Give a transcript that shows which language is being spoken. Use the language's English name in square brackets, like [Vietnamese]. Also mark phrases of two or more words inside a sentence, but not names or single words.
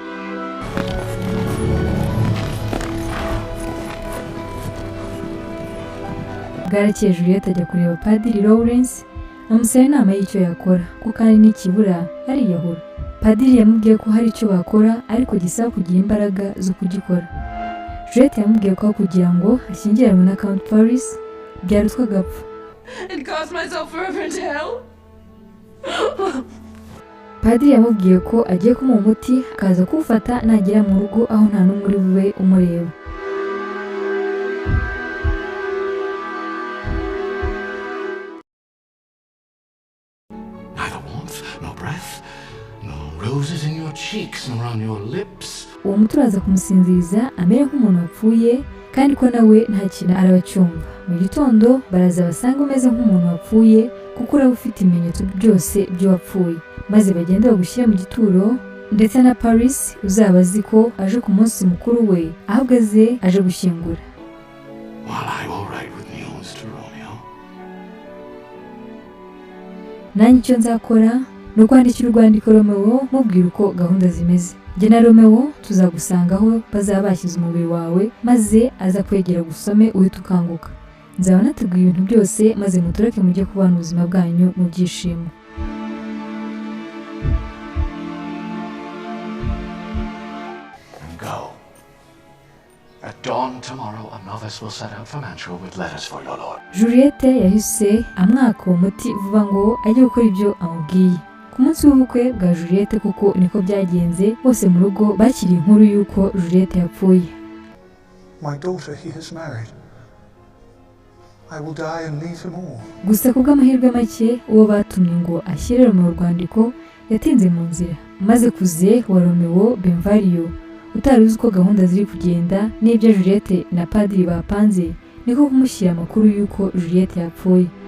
[Kinyarwanda] Bwarakeye Juliette ajya kureba Padiri Lawrence amusaba inama y'icyo yakora ko kandi n'ikibura ariyahura. Padiri yamubwiye ko hari icyo bakora ariko gisaba kugira imbaraga zo kugikora. Juliette yamubwiye ko kugira ngo ashyingiranwe na Count Paris byarutwa agapfa. [English] And cause myself forever into hell? [Kinyarwanda] Padiri yamubwiye ko agiye kumuha umuti akaza kuwufata nagera mu rugo aho nta n'umwe uri bube umureba. [English] Neither warmth, nor breath, nor roses in your cheeks, nor on your lips. [Kinyarwanda] Uwo muti uraza kumusinziriza amere nk'umuntu wapfuye kandi ko nawe nta kintu arabacyumva. Mu gitondo baraza basanga umeze nk'umuntu wapfuye kuko uraba ufite ibimenyetso byose by'uwapfuye, maze bagenda bagushyira mu gituro ndetse na Paris uzaba azi ko aje ku munsi mukuru we ahubwo aje gushyingura. [English] While I will write with news to Romeo. [Kinyarwanda] Nanjye icyo nzakora ni ukwandikira urwandiko Romeo mubwira uko gahunda zimeze. Jye na Romeo tuzagusanga aho bazaba bashyize umubiri wawe maze aza kwegera gusome uhita ukanguka. Nzaba nateguye ibintu byose maze mutureke mujye kubana ubuzima bwanyu mu byishimo. [English] Go. At dawn tomorrow, a novice will set out for Mantua with letters for your lord. [Kinyarwanda] Juliette yahise amwaka uwo muti vuba ngo ajye gukora ibyo amubwiye. Ku munsi w'ubukwe bwa Juliette kuko niko byagenze, bose mu rugo bakiriye inkuru y'uko Juliette yapfuye. [English] My daughter he has married. I will die and leave him all. [Kinyarwanda] Gusa kubw'amahirwe make uwo batumye ngo ashyire Romeo urwandiko yatinze mu nzira, maze kuze wa Romeo Benvario utari uzi uko gahunda ziri kugenda n'ibyo Juliette na Padiri bapanze niko kumushyira amakuru y'uko Juliette yapfuye.